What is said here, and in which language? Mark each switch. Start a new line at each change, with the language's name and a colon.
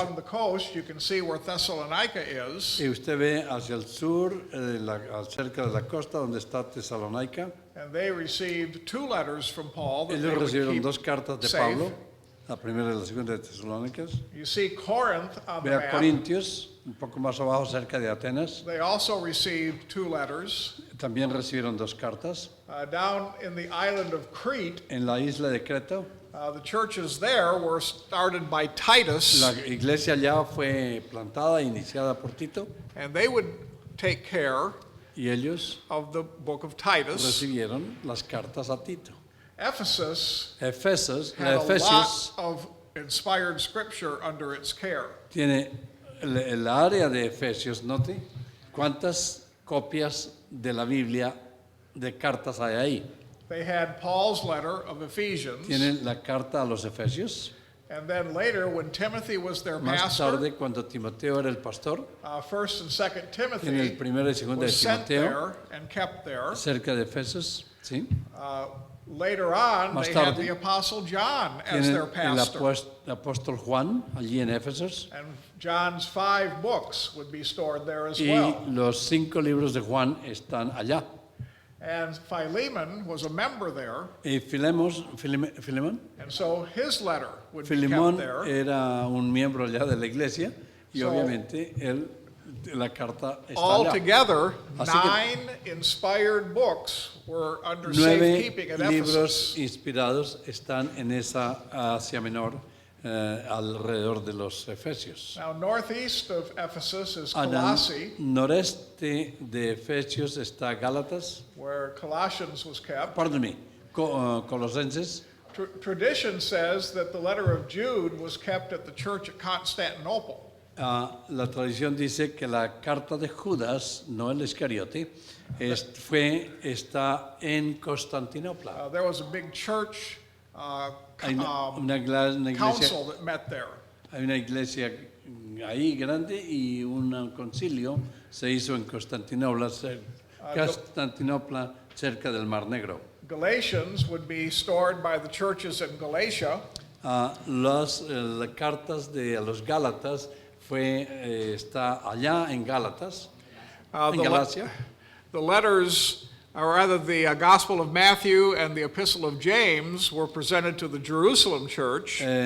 English: along the coast, you can see where Thessalonica is.
Spanish: Y usted ve hacia el sur, cerca de la costa, donde está Tesalónica.
English: And they received 2 letters from Paul that
Spanish: Ellos
English: they would
Spanish: recibieron
English: keep
Spanish: 2 cartas de
English: safe.
Spanish: Pablo, la primera y la segunda de Tesalónicas.
English: You see Corinth on the
Spanish: Ve a
English: map.
Spanish: Corintios, un poco más abajo, cerca de Atenas.
English: They also received 2 letters.
Spanish: También recibieron 2 cartas.
English: Down in the island of Crete,
Spanish: En la isla de Creta,
English: the churches there were started by Titus,
Spanish: la iglesia allá fue plantada, iniciada por Tito,
English: and they would take care
Spanish: y ellos
English: of the book of Titus.
Spanish: recibieron las cartas a Tito.
English: Ephesus
Spanish: Efesios,
English: had a lot
Spanish: Efesios
English: of inspired scripture under its care.
Spanish: tiene el área de Efesios, note cuántas copias de la Biblia de cartas hay ahí.
English: They had Paul's letter of Ephesians,
Spanish: Tienen la carta a los Efesios.
English: and then later, when Timothy was their
Spanish: Más
English: pastor,
Spanish: tarde, cuando Timoteo era el pastor,
English: 1st and 2nd
Spanish: en el
English: Timothy
Spanish: primero y segundo de
English: was sent
Spanish: Timoteo,
English: there and kept there.
Spanish: cerca de Efesios, ¿sí?
English: Later on,
Spanish: Más
English: they had
Spanish: tarde,
English: the Apostle John as
Spanish: Tienen
English: their
Spanish: el
English: pastor.
Spanish: apóstol Juan, allí en Éfesos,
English: And John's 5 books would be stored there as
Spanish: y
English: well.
Spanish: los 5 libros de Juan están allá.
English: And Philemon was a member there,
Spanish: Y Filemón
English: and so his letter would be kept
Spanish: Filemón
English: there.
Spanish: era un miembro ya de la iglesia y
English: So-
Spanish: obviamente la carta está allá.
English: Altogether,
Spanish: Así que-
English: 9 inspired books were under
Spanish: 9
English: safekeeping at
Spanish: libros
English: Ephesus.
Spanish: inspirados están en esa Asia Menor alrededor de los Efesios.
English: Now, northeast of Ephesus is
Spanish: Al
English: Colossae,
Spanish: noreste de Efesios está Gálatas,
English: where Colossians was kept. pardon me, Colosenses. Tradition says that the letter of Jude was kept at the church at Constantinople.
Spanish: La tradición dice que la carta de Judas, no el Iscariote, está en Constantinopla.
English: There was a big church
Spanish: Hay una iglesia,
English: council that met there.
Spanish: hay una iglesia ahí grande y un concilio se hizo en Constantinopla, Constantinopla cerca del Mar Negro.
English: Galatians would be stored by the churches in Galatia,
Spanish: Las cartas de los Gálatas está allá en Gálatas, en
English: the, le-
Spanish: Galacia.
English: the letters, or rather the Gospel of Matthew and the Epistle of James, were presented to the Jerusalem church.